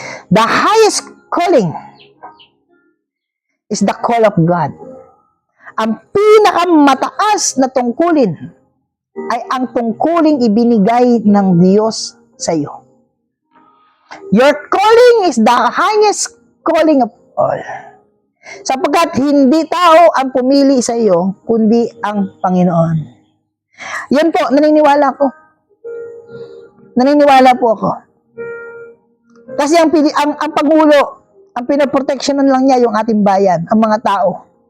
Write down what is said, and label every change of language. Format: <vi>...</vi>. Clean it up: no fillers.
<en>The highest calling is the call of God.</en> <tl>Ang pinakamataas na tungkulin ay ang tungkuling ibinigay ng Diyos sa iyo.</tl> <en>Your calling is the highest calling of all.</en> <tl>Sapagkat hindi tao ang pumili sa iyo, kundi ang Panginoon. Yan po, naniniwala ko. Naniniwala po ako. Kasi ang Pangulo, ang pinaproteksyonan lang niya yung ating bayan, ang mga tao.</tl>